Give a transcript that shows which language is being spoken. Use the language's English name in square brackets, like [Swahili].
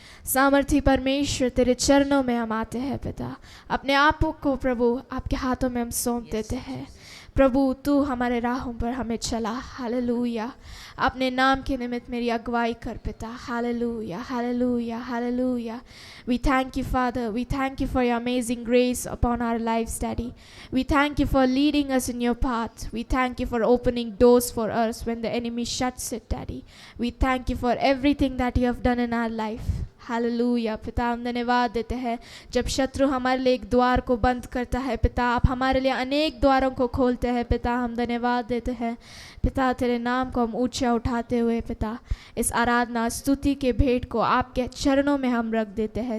[Hindi] सामर्थी परमेश्वर, तेरे चरणों में हम आते हैं पिता। अपने आप को प्रभु आपके हाथों में हम सौंप देते हैं। प्रभु तू हमारे राहों पर हमें चला, हालेलुया। अपने नाम के निमित्त मेरी अगुवाई कर पिता, hallelujah, hallelujah, hallelujah. [English] We thank you, Father. We thank you for your amazing grace upon our lives, Daddy. We thank you for leading us in your path. We thank you for opening doors for us when the enemy shuts it, Daddy. We thank you for everything that you have done in our life. [Hindi] Hallelujah. पिता हम धन्यवाद देते हैं, जब शत्रु हमारे लिए एक द्वार को बंद करता है पिता, आप हमारे लिए अनेक द्वारों को खोलते हैं पिता। हम धन्यवाद देते हैं पिता, तेरे नाम को हम ऊंचा उठाते हुए पिता, इस आराधना स्तुति के भेंट को आपके चरणों में हम रख देते हैं।